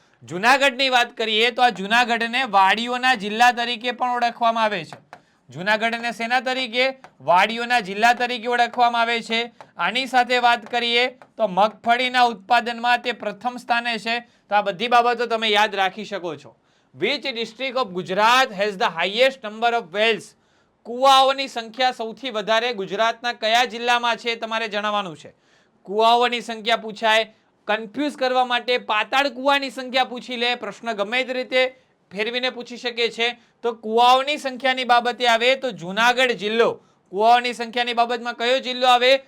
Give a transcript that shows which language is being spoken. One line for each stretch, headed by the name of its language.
Gujarati: જુનાગઢની વાત કરીએ તો આ જુનાગઢને વાડીઓના જિલ્લા તરીકે પણ ઓળખવામાં આવે છે. જુનાગઢને શેના તરીકે? વાડીઓના જિલ્લા તરીકે ઓળખવામાં આવે છે. આની સાથે વાત કરીએ તો મગફળીના ઉત્પાદનમાં તે પ્રથમ સ્થાને છે. તો આ બધી બાબતો તમે યાદ રાખી શકો છો.
English: Which district of Gujarat has the highest number of wells?
Gujarati: કુવાઓની સંખ્યા સૌથી વધારે ગુજરાતના કયા જિલ્લામાં છે તમારે જણાવવાનું છે. કુવાઓની સંખ્યા પૂછાય. કન્ફ્યુઝ કરવા માટે પાતાળ કુવાની સંખ્યા પૂછી લે. પ્રશ્ન ગમે તે રીતે ફેરવીને પૂછી શકે છે. તો કુવાઓની સંખ્યાની બાબતે આવે તો જુનાગઢ જિલ્લો, કુવાઓની સંખ્યાની બાબતમાં કયો જિલ્લો આવે?